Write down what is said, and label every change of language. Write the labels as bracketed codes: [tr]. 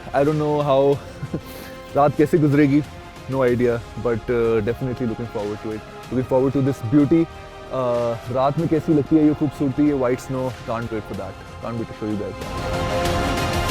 [en] I don't know how [hi] रात कैसे गुजरेगी. [en] No idea, but definitely looking forward to it. Looking forward to this beauty. [hi] रात में कैसी लगती है ये खूबसूरती, ये white snow. [en] Can't wait for that. Can't wait to show you guys.